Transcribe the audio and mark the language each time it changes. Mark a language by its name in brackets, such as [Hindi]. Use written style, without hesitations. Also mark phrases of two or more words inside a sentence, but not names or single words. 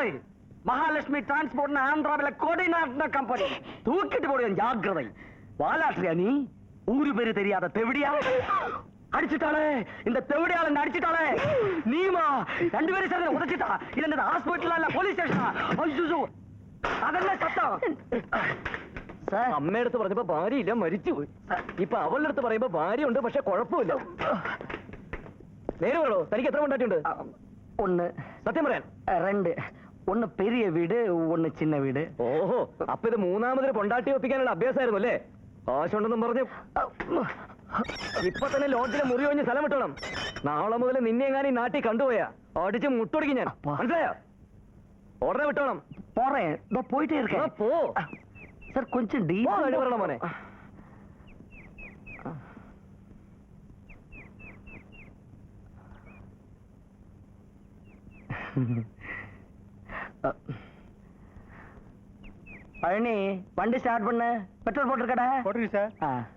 [Tamil] மகாலட்சுமி டிரான்ஸ்போர்ட் ஆந்திராவில கோடிநாட்டின கம்பெனி. தூக்கிட்டு போடுவேன், ஜாக்கிரதை. வாலாட்ரியா நீ? ஊரு பேரு தெரியாத தெவிடியா? அடிச்சுட்டாளே, இந்த தெவிடியால அடிச்சுட்டாளே. நீமா 2 பேரும் சேர்ந்து உதச்சிட்டா. இல்ல ஹாஸ்பிட்டலா இல்ல போலீஸ் ஸ்டேஷனா? ஐயோ, அதெல்லாம் சத்தம். [Malayalam] സാർ, അമ്മയുടെ അടുത്ത് പറഞ്ഞപ്പോ ഭാര്യയില്ല, മരിച്ചുപോയി. ഇപ്പൊ അവളുടെ അടുത്ത് പറയുമ്പോ ഭാര്യ ഉണ്ട്, പക്ഷെ കുഴപ്പമില്ല. നേരെ പറയോ, തനിക്ക് എത്ര കൊണ്ടാട്ടിയുണ്ട്? 1. സത്യം പറയാൻ? [Tamil] 2. 1 பெரிய வீடு, 1 சின்ன வீடு. [Malayalam] ഓഹോ, അപ്പൊ ഇത് മൂന്നാമതൊരു പൊണ്ടാട്ടി ഒപ്പിക്കാനുള്ള അഭ്യാസമായിരുന്നു അല്ലേ? ആശുണ്ടെന്നും പറഞ്ഞു ഇപ്പൊ തന്നെ ലോഡ്ജിലെ മുറി ഒഴിഞ്ഞ് സ്ഥലം വിട്ടോണം. നാളെ മുതൽ നിന്നെ എങ്ങാനും നാട്ടിൽ കണ്ടുപോയാ അടിച്ച് മുട്ടൊടിക്കും ഞാൻ. മനസ്സിലായോ? ഉടനെ വിട്ടോണം. [Tamil] போறேன், இதோ போயிட்டே இருக்கேன். [Malayalam] പോ [Tamil] சார், கொஞ்சம் [Malayalam] പറയണം മോനെ. [Tamil] பழனி, வண்டி ஸ்டார்ட் பண்ணு. பெட்ரோல் போட்டிருக்கடா? போட்டிருக்கு சார்.